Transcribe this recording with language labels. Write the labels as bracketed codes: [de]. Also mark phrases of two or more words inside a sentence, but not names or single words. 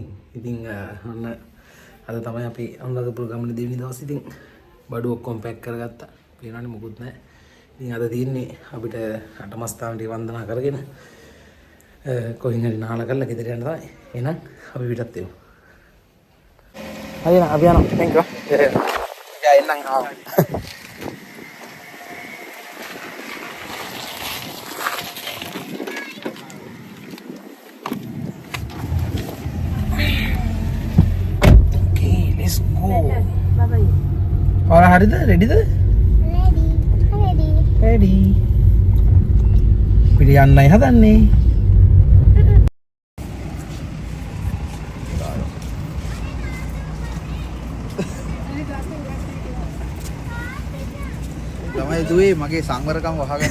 [si] ඉතින් ඔන්න අද තමයි අපි අනුරාධපුර ගමනේ දෙවෙනි දවසේ. ඉතින් බඩු ඔක්කොම පැක් කරගත්තා. පේනවනේ මොකුත් නැහැ. ඉතින් අද තියෙන්නේ අපිට අටමස්ථාන ටික වන්දනා කරගෙන කොහෙන් හරි නාල කරලා ගෙදර යන්න තමයි. එහෙනම් අපි පිටත් වෙමු. හරි අපි යනවා. [en] thank you. [si] යා එන්නම් ආවා. [en] Okay, let's go. [si] හරිද? රෙඩිද? රෙඩි. පිට යන්නයි හදන්නේ. තමයි දුවේ මගේ සංවරකම් වහගන්න.